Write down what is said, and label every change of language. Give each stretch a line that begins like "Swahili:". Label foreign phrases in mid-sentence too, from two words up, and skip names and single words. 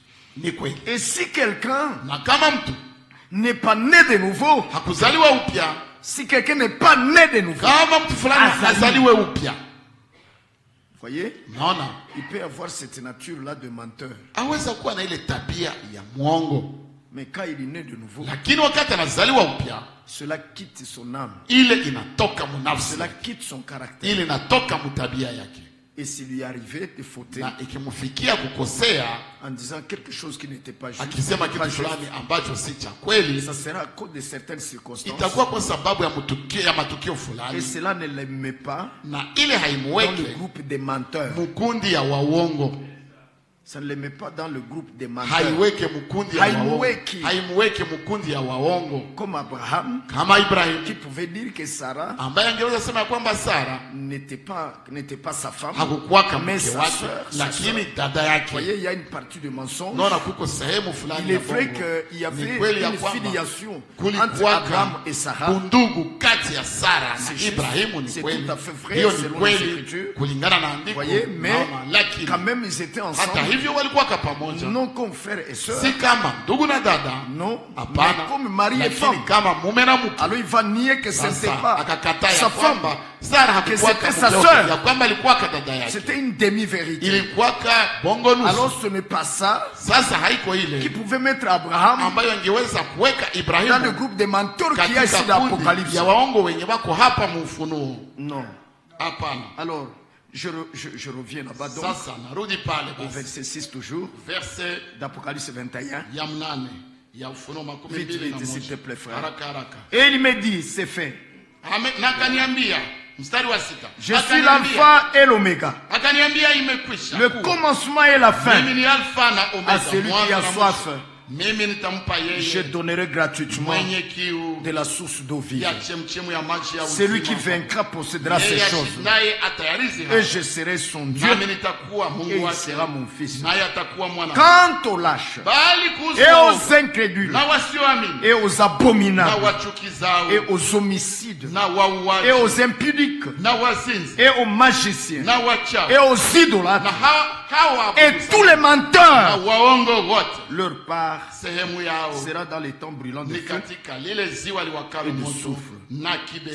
French: Et si quelqu'un n'est pas né de nouveau, si quelqu'un n'est pas né de nouveau, voyez, il peut avoir cette nature-là de menteur. Mais quand il est né de nouveau, cela quitte son âme, cela quitte son caractère. Et s'il lui arrivait de fauter
Swahili: na ikimfikia kukosea
French: en disant quelque chose qui n'était pas juste,
Swahili: akisema kitu fulani ambacho si cha kweli,
French: ça sera à cause de certaines circonstances.
Swahili: Itakuwa kwa sababu ya matukio fulani.
French: Et cela ne le met pas
Swahili: na ile haimweke
French: dans le groupe des menteurs.
Swahili: Mukundi ya waongo.
French: Ça ne le met pas dans le groupe des menteurs.
Swahili: Haiweke mukundi ya waongo. Haimweke mukundi ya waongo.
French: Comme Abraham,
Swahili: kama Ibrahim,
French: qui pouvait dire que Sarah
Swahili: ambaye angeweza sema kwamba Sara
French: n'était pas sa femme,
Swahili: hakukuwa
French: mais
Swahili: mke
French: sa
Swahili: wake,
French: sœur.
Swahili: lakini dada yake.
French: Vous voyez, il y a une partie de mensonge.
Swahili: Naona kuko sehemu fulani.
French: Il est vrai qu'il y avait une filiation entre Abraham et Sarah.
Swahili: Undugu kati ya Sara na Ibrahimu ni kweli.
French: C'est tout à fait vrai selon les Écritures.
Swahili: Kulingana na andiko.
French: Voyez, mais quand même ils étaient ensemble. Non comme frère et sœur.
Swahili: Si kama ndugu na dada.
French: Non. Mais comme mari et femme.
Swahili: Kama mume na mke.
French: Alors il va nier que ce n'était pas sa femme. Que c'était sa sœur.
Swahili: Ya kwamba alikuwa dada yake.
French: C'était une demi-vérité.
Swahili: Ilikuwa bongo nusu.
French: Alors ce n'est pas ça.
Swahili: Sasa haiko ile.
French: Qui pouvait mettre Abraham
Swahili: ambayo angeweza kuweka Ibrahimu
French: dans le groupe des menteurs qui est ici l'Apocalypse.
Swahili: Ya waongo wenye wako hapa mu Ufunuo.
French: Non.
Swahili: Hapana.
French: Alors je reviens là-bas donc.
Swahili: Sasa narudi pale
French: au verset 6 toujours. Verset d'Apocalypse 21.
Swahili: Ya mnane ya Ufunuo 21.
French: Vite, s'il te plaît frère.
Swahili: Haraka.
French: Et il me dit, c'est fait.
Swahili: Amen. Nakaniambia mstari wa 6.
French: Je suis l'alpha et l'oméga.
Swahili: Akaniambia imekwisha.
French: Le commencement et la fin.
Swahili: Mimi ni alpha na omega.
French: À celui qui a soif, je donnerai gratuitement de la source d'eau vive. Celui qui vaincra possédera ces choses. Et je serai son Dieu. Et il sera mon fils. Quant aux lâches, et aux incrédules, et aux abominables, et aux homicides, et aux impudiques, et aux magiciens, et aux idolâtres, et tous les menteurs, leur part sera dans les temps brûlants de feu et de soufre.